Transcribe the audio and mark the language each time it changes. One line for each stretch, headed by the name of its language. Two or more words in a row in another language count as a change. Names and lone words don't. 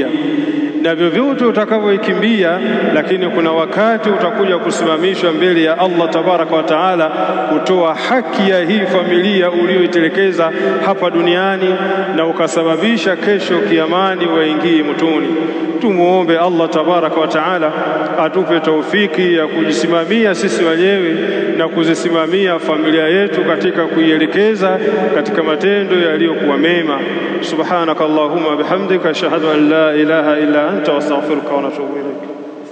Swahili: Na vyovyote utakavyoikimbia, lakini kuna wakati utakuja kusimamishwa mbele ya Allah
Arabic: تبارك وتعالى
Swahili: kutoa haki ya hii familia uliyoitelekeza hapa duniani, na ukasababisha kesho kiyamani waingie motoni. Tumuombe Allah
Arabic: تبارك وتعالى
Swahili: atupe taufiki ya kujisimamia sisi wenyewe na kuzisimamia familia yetu katika kuielekeza katika matendo yaliyokuwa mema.
Arabic: سبحانك اللهم وبحمدك أشهد أن لا إله إلا أنت أستغفرك وأتوب إليك.